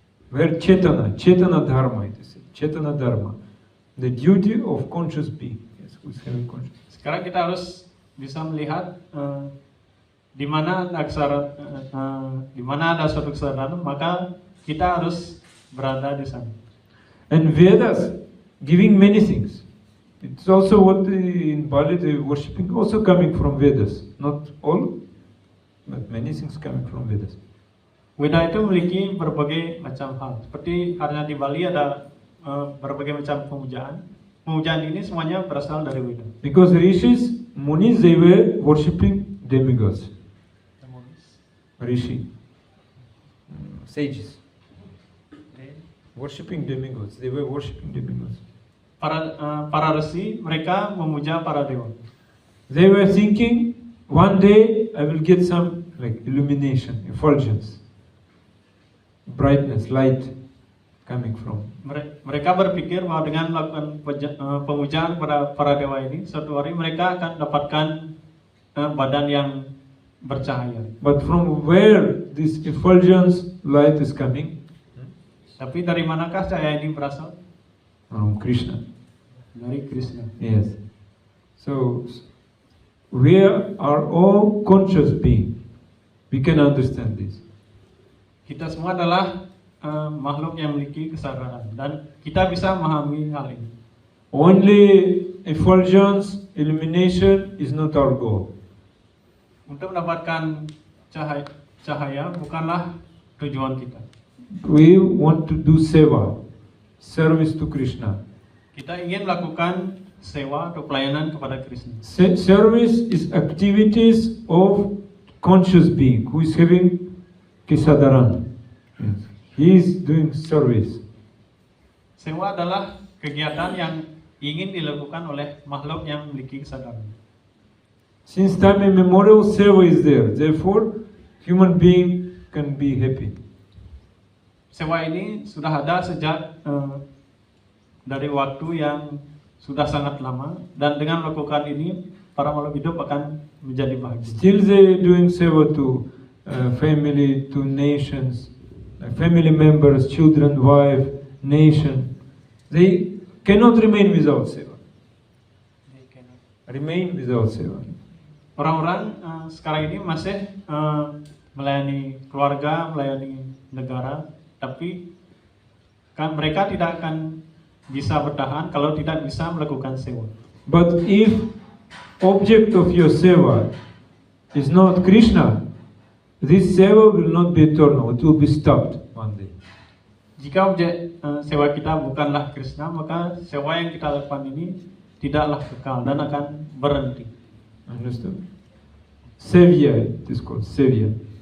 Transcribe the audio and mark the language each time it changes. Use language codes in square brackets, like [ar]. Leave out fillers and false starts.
[en] Where Chetana Dharma, it is Chetana Dharma, the duty of conscious being. Yes, who is having consciousness. [id] Sekarang kita harus bisa melihat di mana ada suatu kesadaran, maka kita harus berada di sana. [en] And Vedas giving many things. It's also what in Bali they worshipping also coming from Vedas. Not all, but many things coming from Vedas. [id] Weda itu memiliki berbagai macam hal. Seperti karena di Bali ada berbagai macam pemujaan. Pemujaan ini semuanya berasal dari Weda. [en] Because rishis, munis, they were worshipping demigods. Rishi, sages, worshipping demigods. They were worshipping demigods. [id] Para resi mereka memuja para dewa. [en] They were thinking, one day I will get some like illumination, effulgence, brightness, light coming from. [id] Mereka berpikir bahwa dengan melakukan pemujaan pada para dewa ini, suatu hari mereka akan dapatkan badan yang bercahaya. [en] But from where this effulgence light is coming? [id] Tapi dari manakah cahaya ini berasal? [en] From Krishna. [id] Dari Krishna. [en] Yes. So we are all conscious being. We can understand this. [id] Kita semua adalah makhluk yang memiliki kesadaran dan kita bisa memahami hal ini. [en] Only effulgence, illumination is not our goal. [id] Untuk mendapatkan cahaya bukanlah tujuan kita. [en] We want to do seva, service to Krishna. [id] Kita ingin melakukan sewa atau pelayanan kepada Krishna. [en] Service is activities of conscious being who is having kesadaran. Yes. He is doing service. [id] Sewa adalah kegiatan yang ingin dilakukan oleh makhluk yang memiliki kesadaran. [en] Since time immemorial, seva is there. Therefore, human being can be happy. [id] Sewa ini sudah ada sejak dari waktu yang sudah sangat lama, dan dengan melakukan ini para makhluk hidup akan menjadi bahagia. [en] Still they doing seva to family, to nations, family members, children, wife, nation. They cannot remain without seva. Remain without seva. [id] Orang-orang sekarang ini masih melayani keluarga, melayani negara, tapi kan mereka tidak akan bisa bertahan kalau tidak bisa melakukan sewa. [en] But if object of your seva is not Krishna, this seva will not be eternal. It will be stopped one day. [id] Jika objek sewa kita bukanlah Krishna, maka sewa yang kita lakukan ini tidaklah kekal dan akan berhenti. [en] Understood? Sevya, it is called sevya.